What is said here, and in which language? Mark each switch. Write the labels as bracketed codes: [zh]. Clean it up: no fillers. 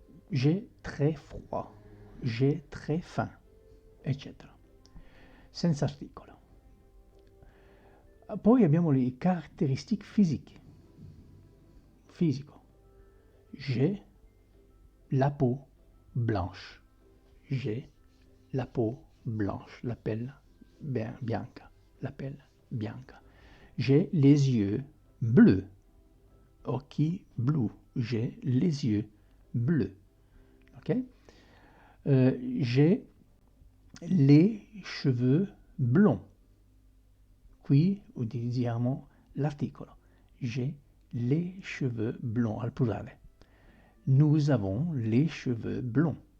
[fr] J'ai très froid, j'ai très faim, eccetera. [it] Senza articolo. Poi abbiamo le caratteristiche fisiche. [fr] Fisico. J'ai la peau blanche. J'ai la peau blanche, [it] la pelle bianca, la pelle bianca. [fr] J'ai les yeux bleus. [it] Occhi blu. [fr] J'ai les yeux bleus. Ok? J'ai les cheveux blonds. [it] qui utilizziamo l'articolo. [fr] J'ai les cheveux blonds [it] al plurale. [fr] Nous avons les cheveux blonds.